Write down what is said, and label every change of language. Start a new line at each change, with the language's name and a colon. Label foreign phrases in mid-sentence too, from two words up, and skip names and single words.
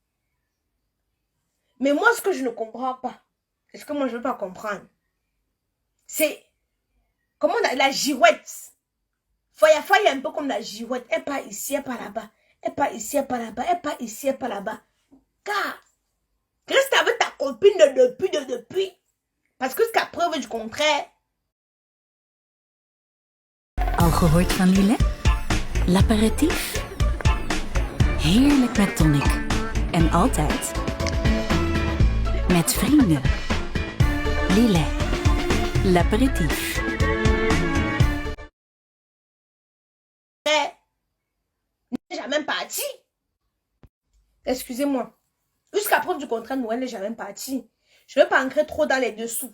French: Mais moi, ce que je ne comprends pas, ce que moi, je ne veux pas comprendre, c'est comment la girouette. Faya un peu comme la girouette. Elle part ici, elle part là-bas. Elle part ici, elle part là-bas. Elle part ici, elle part là-bas. Car, reste avec ta copine de depuis. Parce que jusqu'à preuve du contraire.
Dutch: Al gehoord van Lillet? L'apéritief? Heerlijk met tonic. En altijd met vrienden.
French: Lillet. L'apéritif. N'est jamais parti. Excusez-moi. Jusqu'à preuve du contraire, Noël n'est jamais parti. Je ne veux pas entrer trop dans les dessous.